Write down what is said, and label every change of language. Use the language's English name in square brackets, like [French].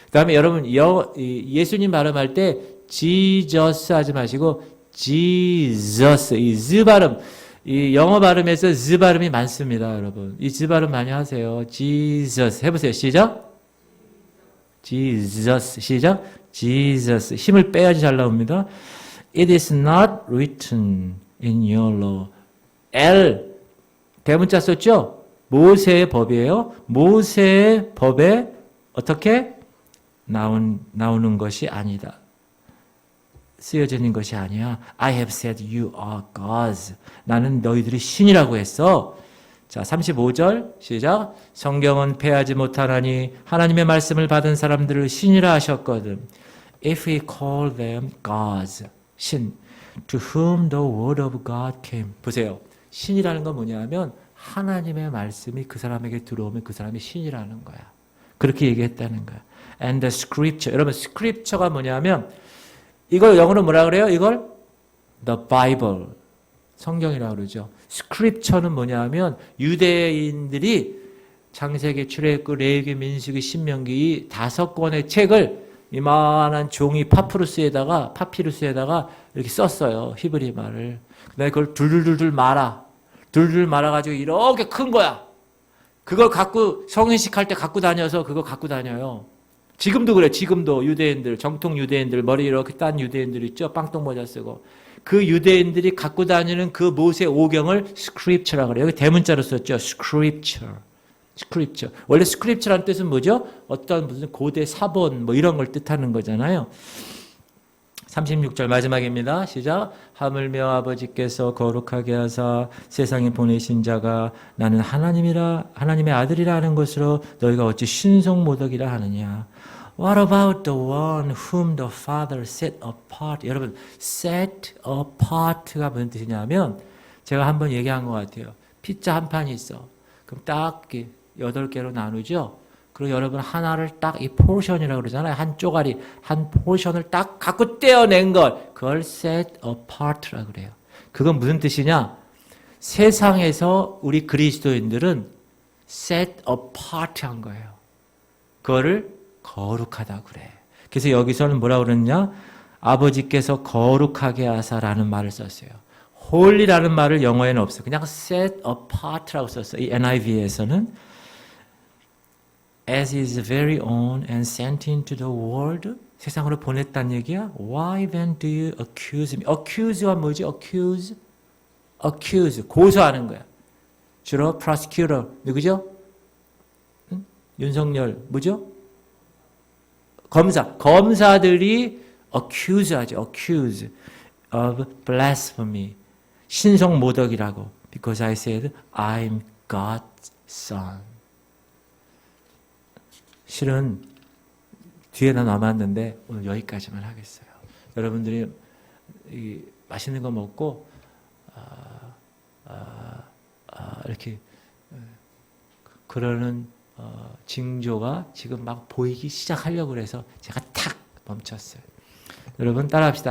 [Korean] 그다음에 여러분 예수님 발음할 때 Jesus 하지 마시고 Jesus. 이 Z 발음, 이 영어 발음에서 Z 발음이 많습니다, 여러분. 이 Z 발음 많이 하세요. Jesus 해보세요. 시작. Jesus. 시작. Jesus. 힘을 빼야지 잘 나옵니다. [English] It is not written in your law. [Korean] L 대문자 썼죠? 모세의 법이에요. 모세의 법에 어떻게 나오는 것이 아니다. 쓰여지는 것이 아니야. [English] I have said you are gods. [Korean] 나는 너희들이 신이라고 했어. 자, 35절 시작. 성경은 패하지 못하나니 하나님의 말씀을 받은 사람들을 신이라 하셨거든. [English] If we call them gods, 신, to whom the word of God came. [Korean] 보세요. 신이라는 건 뭐냐면 하나님의 말씀이 그 사람에게 들어오면 그 사람이 신이라는 거야. 그렇게 얘기했다는 거야. [English] And the scripture. [Korean] 여러분, scripture가 뭐냐면 이걸 영어로 뭐라 그래요? 이걸 the Bible. 성경이라고 그러죠. scripture는 뭐냐면 유대인들이 창세기, 출애굽, 레위기, 민수기, 신명기 이 5권의 책을 이만한 종이 파피루스에다가 이렇게 썼어요. 히브리 말을. 그다음에 그걸 둘둘둘 말아. 둘둘 말아가지고 이렇게 큰 거야. 그걸 갖고 성인식 할 때 갖고 다녀서 그거 갖고 다녀요. 지금도 그래. 지금도 유대인들, 정통 유대인들, 머리 이렇게 딴 유대인들 있죠. 빵똥 모자 쓰고. 그 유대인들이 갖고 다니는 그 모세 오경을 scripture라고 그래요. 여기 대문자로 썼죠. scripture. 원래 scripture라는 뜻은 뭐죠? 어떤 무슨 고대 사본 뭐 이런 걸 뜻하는 거잖아요. 36절 마지막입니다. 시작. 하물며 아버지께서 거룩하게 하사 세상에 보내신 자가 나는 하나님의 아들이라 하는 것으로 너희가 어찌 신성모독이라 하느냐. [English] What about the one whom the Father set apart? [Korean] 여러분, set apart가 무슨 뜻이냐면 제가 한번 얘기한 것 같아요. 피자 한 판이 있어. 그럼 딱 8개로 나누죠. 그리고 여러분 하나를 딱 이 포션이라고 그러잖아요. 한 쪼가리, 한 포션을 딱 갖고 떼어낸 것. 그걸 set apart라고 그래요. 그건 무슨 뜻이냐? 세상에서 우리 그리스도인들은 set apart 한 거예요. 그거를 거룩하다고 그래. 그래서 여기서는 뭐라고 그러느냐? 아버지께서 거룩하게 하사라는 말을 썼어요. holy라는 말을 영어에는 없어요. 그냥 set apart라고 썼어요. 이 NIV에서는 [English] as his very own and sent into the world [Korean] 세상으로 보냈다는 얘기야. [English] Why then do you accuse me? [Korean] accuse가 뭐지? accuse 고소하는 거야. 주로 prosecutor 누구죠? 응? 윤석열 뭐죠? 검사들이 [English] accuse of blasphemy [Korean] 신성모독이라고 [English] because I said I'm God's son. [Korean] 실은 뒤에다 남았는데 오늘 여기까지만 하겠어요. 여러분들이 맛있는 거 먹고 이렇게 그러는 징조가 지금 막 보이기 시작하려고 그래서 제가 탁 멈췄어요. 여러분 따라합시다.